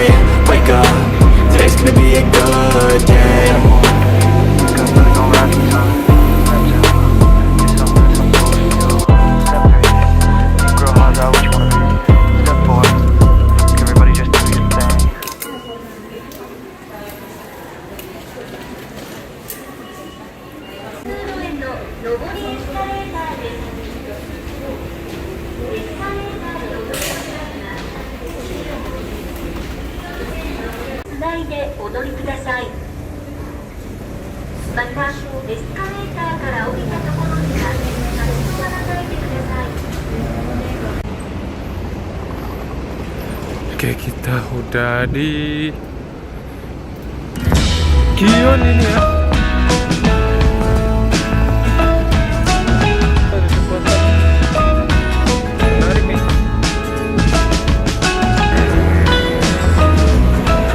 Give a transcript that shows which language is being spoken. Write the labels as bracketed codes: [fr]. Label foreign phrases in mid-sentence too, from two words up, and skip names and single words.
[en] Wake up, today's gonna be a good day. Wake up early, gonna rise in the sun. Step 2, get some good, some food in you. Step 3, grow hard about what you wanna be. Step 4, everybody just do your thing. [ja] 通路への上りエスカレーターです。エスカレーターでお乗りください。つないでお乗りください。また、エスカレーターから降りたところには立ち止まらないでください。 [id] Oke, kita udah di Gion ini ya. Ada jembatan menarik nih.